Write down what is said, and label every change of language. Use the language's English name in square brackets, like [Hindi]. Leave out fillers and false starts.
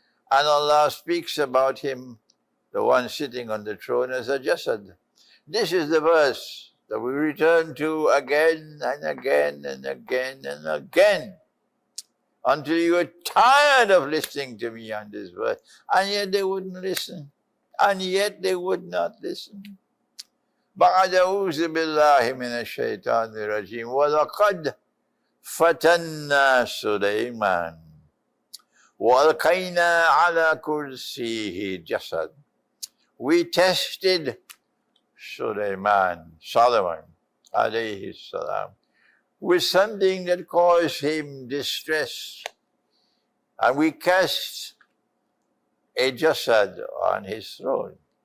[English] And Allah speaks about him, the one sitting on the throne, as a Jassad. This is the verse that we return to again and again and again and again, until you are tired of listening to me on this verse. And yet they wouldn't listen. And yet they would not listen. [Arabic] بعد أعوذ بالله من الشيطان الرجيم ولقد فتنا سليمان وألقينا على كرسيه جسد. [English] We tested Solomon, alayhi salam, with something that caused him distress. And we cast a Jassad on his throne.